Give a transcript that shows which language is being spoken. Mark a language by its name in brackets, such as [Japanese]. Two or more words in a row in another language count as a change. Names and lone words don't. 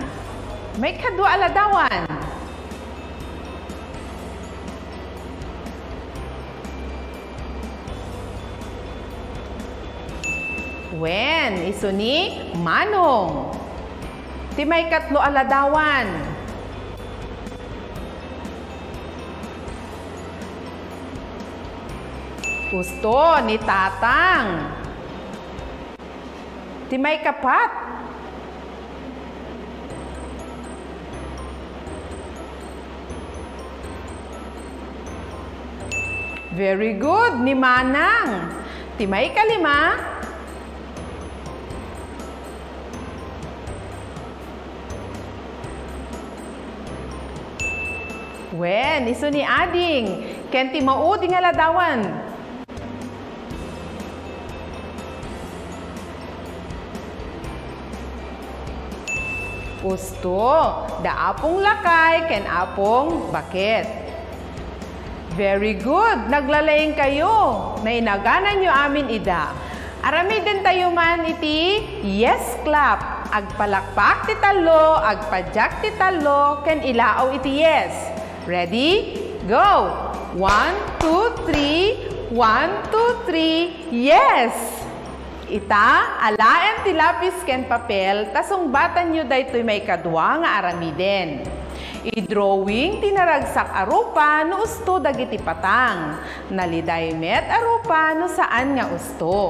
[Iloko] May kadwa aladawan. Wen, isu ni Manong. Ti may katlo aladawan. Gusto ni Tatang. Ti may kapat. [English] Very good, [Iloko] ni Manang. Ti may kalima. Wen, isu ni Ading. Ken ti maudi nga ladawan. Gusto, da apong lakay, ken apong bakit. [English] Very good, [Iloko] naglalaying kayo. Nainaganan nyo amin ida. Aramiden tayo man iti [English] yes clap. [Iloko] Agpalakpak ti talo, agpadyak ti talo, ken ilaaw iti yes. [English] Ready? Go! 1, 2, 3, 1, 2, 3, yes! [Iloko] Ita, alaen ti lapis ken papel, tasong batan nyo daytoy may kadwa nga aramiden. I-drawing tinaragsak arupa no usto dagiti patang. Naliday met arupa no saan nga usto.